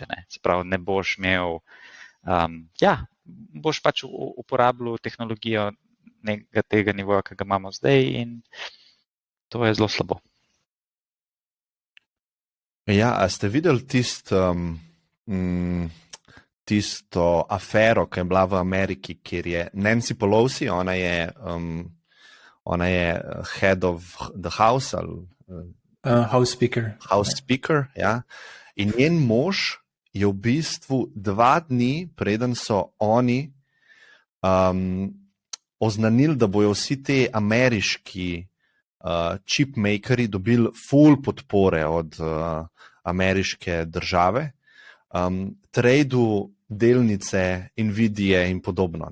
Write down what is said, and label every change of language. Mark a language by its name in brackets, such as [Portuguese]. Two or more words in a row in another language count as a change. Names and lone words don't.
[Slovenian] Se pravi, ne boš imel, boš pač uporabljal tehnologijo tega nivoja, ki ga imamo zdaj in to je zelo slabo. Ja, a ste videli tisto afero, ki je bila v Ameriki, kjer je Nancy Pelosi, ona je [English] head of the house [Slovenian] ali [English] House Speaker, [Slovenian] ja. In njen mož je v bistvu 2 dni, preden so oni oznanili, da bojo vsi te ameriški chipmakerji dobili full podpore od ameriške države, tradu delnice Nvidie in podobno.